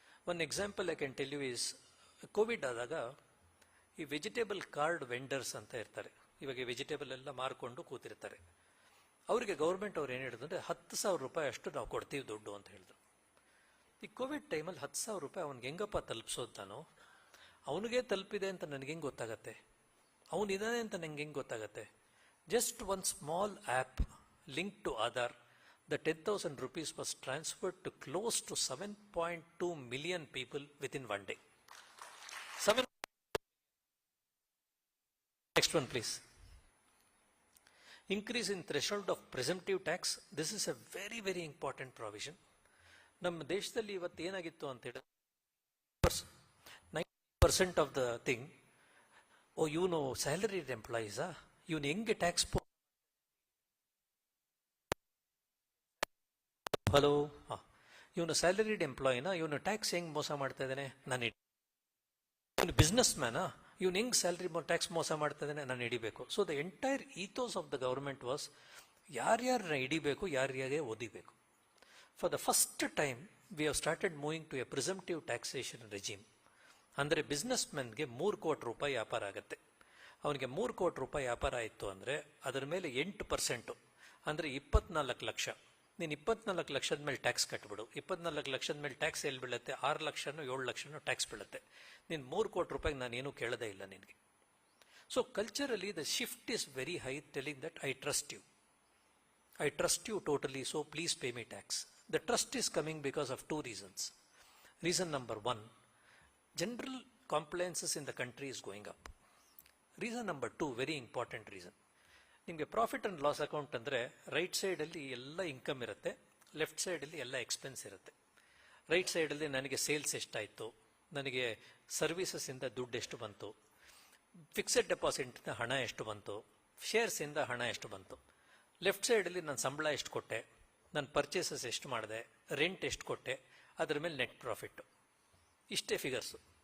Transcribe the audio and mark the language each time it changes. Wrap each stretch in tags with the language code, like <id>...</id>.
<en>one example I can tell you is,</en> <kn>Covid ಆದಾಗ ಈ vegetable card vendors ಅಂತ ಇರ್ತಾರೆ. ಇವಾಗ ವೆಜಿಟೇಬಲ್ ಎಲ್ಲ ಮಾರ್ಕೊಂಡು ಕೂತಿರ್ತಾರೆ. ಅವರಿಗೆ ಗೌರ್ಮೆಂಟ್ ಅವ್ರು ಏನು ಹೇಳಿದ್ರು ಅಂದರೆ 10,000 ರೂಪಾಯಿ ಅಷ್ಟು ನಾವು ಕೊಡ್ತೀವಿ ದುಡ್ಡು ಅಂತ ಹೇಳಿದ್ರು. ಈ ಕೋವಿಡ್ ಟೈಮಲ್ಲಿ 10,000 ರೂಪಾಯಿ ಅವ್ನಿಗೆ ಹೆಂಗಪ್ಪ ತಲುಪಿಸೋದು ನಾನು? ಅವನಿಗೆ ತಲುಪಿದೆ ಅಂತ ನನಗೆ ಹೆಂಗೆ ಗೊತ್ತಾಗತ್ತೆ? ಅವನಿದ್ದಾನೆ ಅಂತ ನನಗೆ ಹೆಂಗೆ ಗೊತ್ತಾಗತ್ತೆ?</kn> <en>Just one small app link to Aadhaar, the 10,000 rupees was transferred to close to 7.2 million people within one day. Next one, please. Increase in threshold of presumptive tax. This is a very, very important provision.</en> <kn>ನಮ್ಮ ದೇಶದಲ್ಲಿ ಇವತ್ತು ಏನಾಗಿತ್ತು ಅಂತ ಹೇಳಿದ್ರೆ</kn> <en>90% of the thing,</en> <kn>ಇವನು salaried ಎಂಪ್ಲಾಯೀಸಾ, ಇವನು ಹೆಂಗೆ tax hello ಇವನು ಸ್ಯಾಲರಿಡ್ ಎಂಪ್ಲಾಯಿನ, ಇವನು ಟ್ಯಾಕ್ಸ್ ಹೆಂಗ್ ಮೋಸ ಮಾಡ್ತಾ ಇದ್ದಾನೆ ನಾನು ಇವನು ಬಿಸ್ನೆಸ್ ಮ್ಯಾನಾ, ಇವನು ಹೆಂಗ್ ಸ್ಯಾಲರಿ ಟ್ಯಾಕ್ಸ್ ಮೋಸ ಮಾಡ್ತಾ ಇದ್ದಾನೆ ನಾನು ಹಿಡಿಬೇಕು.</kn> <en>so the entire ethos of the government was</en> <kn>ಯಾರ್ಯಾರನ್ನ ಹಿಡಿಬೇಕು, ಯಾರ್ಯಾರೇ ಓದಿಬೇಕು.</kn> <en>For the first time we have started moving to a presumptive taxation regime.</en> <kn>ಅಂದರೆ ಬಿಸ್ನೆಸ್ ಮ್ಯಾನ್ಗೆ 3 ಕೋಟಿ ರೂಪಾಯಿ ವ್ಯಾಪಾರ ಆಗುತ್ತೆ. ಅವನಿಗೆ 3 ಕೋಟಿ ರೂಪಾಯಿ ವ್ಯಾಪಾರ ಆಯಿತು ಅಂದರೆ ಅದರ ಮೇಲೆ 8%, ಅಂದರೆ 24 ಲಕ್ಷ. ನೀನು 24 ಲಕ್ಷದ ಮೇಲೆ ಟ್ಯಾಕ್ಸ್ ಕಟ್ಬಿಡು. 24 ಲಕ್ಷದ ಮೇಲೆ ಟ್ಯಾಕ್ಸ್ ಎಲ್ಲಿ ಬೀಳುತ್ತೆ? 6 ಲಕ್ಷನೋ 7 ಲಕ್ಷನೋ ಟ್ಯಾಕ್ಸ್ ಬೀಳುತ್ತೆ. ನೀನು 3 ಕೋಟಿ ರೂಪಾಯಿಗೆ ನಾನೇನು ಕೇಳೋದೇ ಇಲ್ಲ ನಿನಗೆ.</kn> <en>So culturally the shift is very high, telling that I trust you. I trust you totally, so please pay me tax. The trust is coming because of 2 reasons. Reason number 1, general compliances in the country is going up. Reason number 2, very important reason.</en> <kn>ನಿಮಗೆ profit and loss account ಅಂದರೆ right ಸೈಡಲ್ಲಿ ಎಲ್ಲ income ಇರುತ್ತೆ, left ಸೈಡಲ್ಲಿ ಎಲ್ಲ expense ಇರುತ್ತೆ. Right ಸೈಡಲ್ಲಿ ನನಗೆ ಸೇಲ್ಸ್ ಎಷ್ಟಾಯಿತು, ನನಗೆ ಸರ್ವಿಸಸ್ಸಿಂದ ದುಡ್ಡು ಎಷ್ಟು ಬಂತು, ಫಿಕ್ಸೆಡ್ ಡೆಪಾಸಿಟ್ನ ಹಣ ಎಷ್ಟು ಬಂತು, ಶೇರ್ಸಿಂದ ಹಣ ಎಷ್ಟು ಬಂತು, ಲೆಫ್ಟ್ ಸೈಡಲ್ಲಿ ನಾನು ಸಂಬಳ ಎಷ್ಟು ಕೊಟ್ಟೆ, ನಾನು ಪರ್ಚೇಸಸ್ ಎಷ್ಟು ಮಾಡಿದೆ, ರೆಂಟ್ ಎಷ್ಟು ಕೊಟ್ಟೆ, ಅದರ ಮೇಲೆ ನೆಟ್ ಪ್ರಾಫಿಟ್. ಇಷ್ಟೇ ಫಿಗರ್ಸು.</kn>